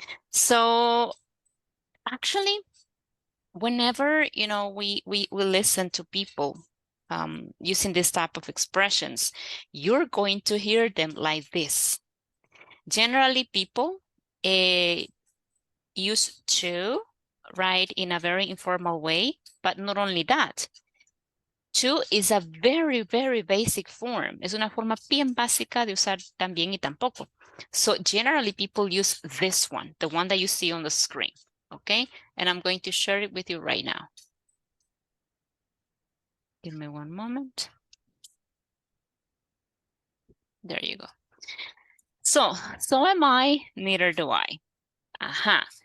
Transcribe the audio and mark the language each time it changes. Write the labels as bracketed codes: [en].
[en] So actually, whenever, we listen to people using this type of expressions, you're going to hear them like this. Generally, people use to, right, in a very informal way, but not only that. To is a very, very basic form. [es] Es una forma bien básica de usar también y tampoco. [en] So generally people use this one, the one that you see on the screen, okay? And I'm going to share it with you right now. Give me one moment. There you go. So am I, neither do I. Ajá.